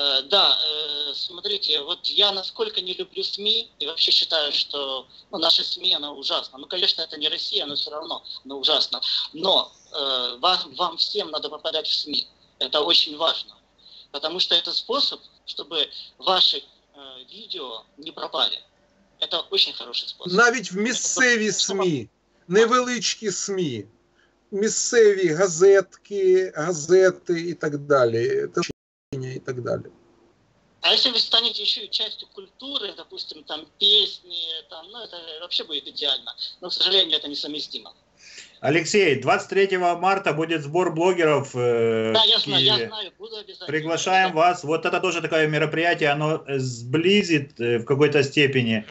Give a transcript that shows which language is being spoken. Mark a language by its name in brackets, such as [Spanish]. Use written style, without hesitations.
[Russian] Да, смотрите, вот я насколько не люблю СМИ и вообще считаю, что наши СМИ, она ужасна. Ну, конечно, это не Россия, но все равно она ужасна. Но вам всем надо попадать в СМИ. Это очень важно. Потому что это способ, чтобы ваши видео не пропали. Это очень хороший способ. [Ukrainian] навіть в місцеві СМІ, невеличкі СМІ, місцеві газети і так далі, телебачення і так далі. [Russian] А если вы станете еще и частью культуры, допустим, там песни, там, ну это вообще будет идеально. Но, к сожалению, это несовместимо. Алексей, 23 марта будет сбор блогеров Да, я в знаю, Киеве. буду обязательно. Приглашаем вас. Вот это тоже такое мероприятие, оно сблизит в какой-то степени.